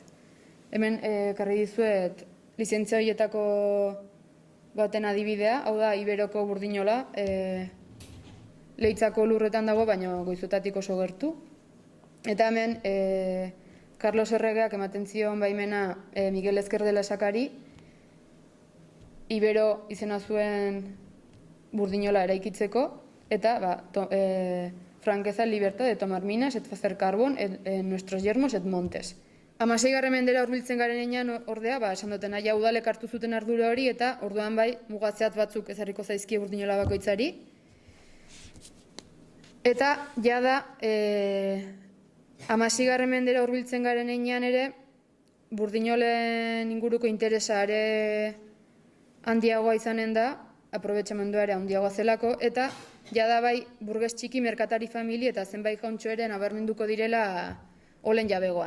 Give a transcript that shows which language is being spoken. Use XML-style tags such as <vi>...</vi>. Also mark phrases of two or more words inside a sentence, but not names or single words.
<eu>Hemen ekarri dizuet lizentzia horietako baten adibidea, hau da Iberoko burdinola, Leitzako lurretan dago, baina Goizuetatik oso gertu. Eta hemen Carlos Erregeak ematen zion baimena Miguel Ezker de la Sakari, Ibero izena zuen burdinola eraikitzeko, eta</eu> <es>Franqueza libertad de tomar minas et facer carbón en nuestros yermos et montes.</es> <eu>16. mendera hurbiltzen garen enean ordea, esan duten nahi udalek hartu zuten ardura hori, eta orduan mugatzeat batzuk ezarriko zaizkie burdinola bakoitzari. Eta jada 16. mendera hurbiltzen garen enean ere, Burdinolen inguruko interesa ere handiagoa izanen da, aprobetxamendua ere handiagoa zelako, eta jada bai burges txiki, merkatari famili eta zenbait jauntxo ere nabarmenduko direla olen jabegoan.</eu>